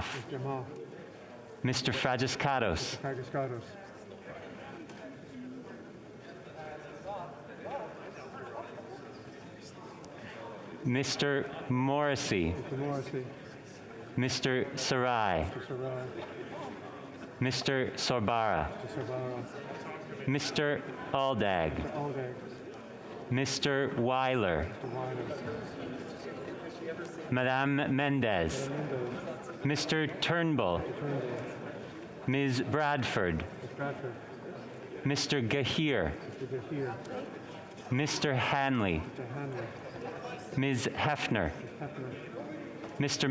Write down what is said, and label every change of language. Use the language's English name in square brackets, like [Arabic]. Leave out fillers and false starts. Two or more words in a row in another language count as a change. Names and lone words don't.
[English] Mr. Fragiscados. Mr. Morrissey. Mr. Sarai. Mr. Sorbara. Mr. Aldag. Mr. Weiler. Madame Mendez. Mr. Turnbull. Ms. Bradford. Mr. Gahir. Mr. Hanley. Ms. Hefner. Mr.